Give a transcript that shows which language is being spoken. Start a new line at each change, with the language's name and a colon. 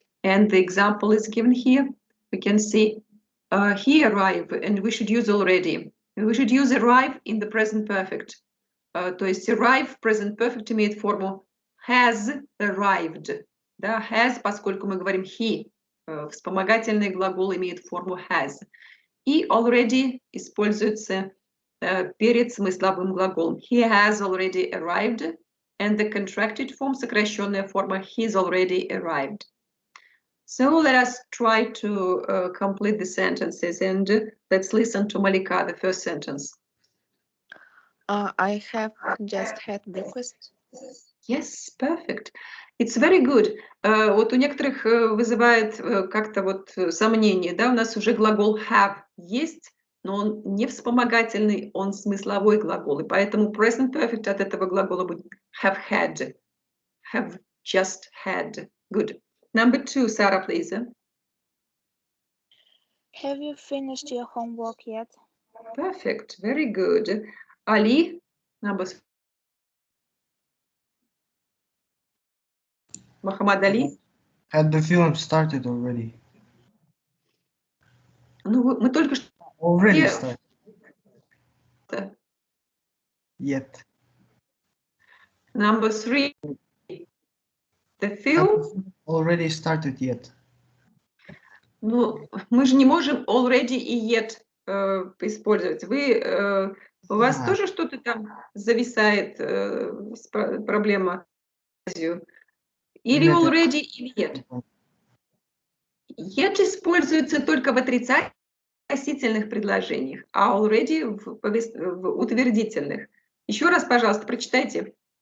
English: And the example is given here. We can see he arrived, and we should use already. And we should use arrive in the present perfect.
Russian: То есть arrive в present perfect имеет форму has arrived. Да, has, поскольку мы говорим he, вспомогательный глагол имеет форму has. И already используется перед смысловым глаголом.
English: He has already arrived, and the contracted form,
Russian: сокращенная форма,
English: he's already arrived. So let us try to complete the sentences, and let's listen to Malika, the first sentence. I have just had breakfast. Yes, perfect. It's very good.
Russian: Вот у некоторых вызывает как-то вот сомнение, да, у нас уже глагол have есть, но он не вспомогательный, он смысловой глагол, и поэтому present perfect от этого глагола будет have had, have just had.
English: Good. Number 2, Sarah, please. Have you finished your homework yet? Perfect. Very good. Ali, number 3. Muhammad Ali. Had the film started already?
Russian: Ну, мы только что...
English: Already started. Yet. Number 3. The film... Already started yet.
Russian: Ну, мы же не можем already и yet использовать. Вы, у вас тоже что-то там зависает, проблема? Или already, или yet? Yet используется только в отрицательных предложениях, а already в утвердительных. Еще раз, пожалуйста, прочитайте.